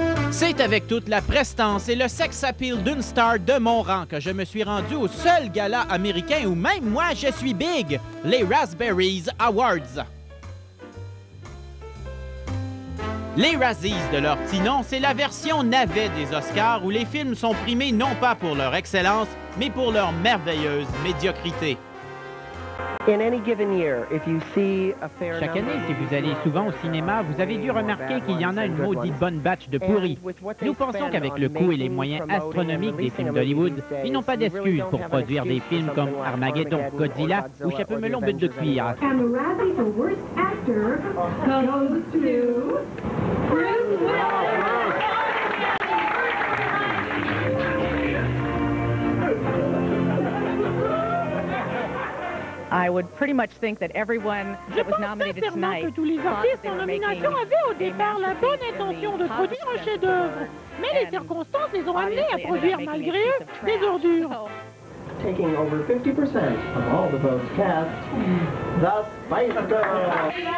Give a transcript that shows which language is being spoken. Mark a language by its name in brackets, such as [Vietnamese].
[French] C'est avec toute la prestance et le sex appeal d'une star de mon rang que je me suis rendu au seul gala américain où même moi je suis big, les Raspberries Awards. Les Razzies de leur petit nom, c'est la version navet des Oscars où les films sont primés non pas pour leur excellence, mais pour leur merveilleuse médiocrité. [English] In any given year, if you see a fair [French] Chaque année, si vous allez souvent au cinéma, vous avez dû remarquer qu'il y en a une maudite bonne batch de pourris. Nous pensons qu'avec le coût et les moyens astronomiques des films d'Hollywood, ils n'ont pas d'excuses pour produire des films comme Armageddon, Godzilla ou Chapeau-melon but de cuir. [English] And the Razzie for Worst Actor goes to Bruce Willis. I would pretty much think that everyone that was nominated tonight [French] que tous les artistes en nomination avaient au départ la bonne intention de produire un chef-d'œuvre, mais les circonstances les ont amenés à produire malgré eux des ordures. [English] Taking over 50% of all the votes cast, the Spice Girls.